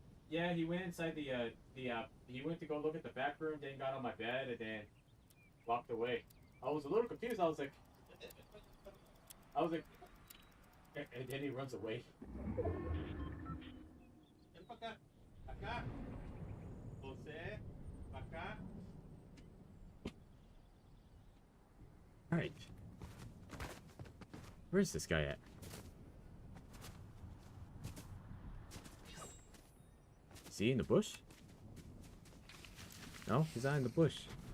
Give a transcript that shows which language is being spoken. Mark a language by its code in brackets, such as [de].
[en] Yeah, he went inside he went to go look at the back room, then got on my bed, and then walked away. I was a little confused. I was like, and then he runs away. [es] Ven pa' acá, acá, José, pa' acá. [en] All right, where's this guy at? Is he in the bush? No, he's not in the bush.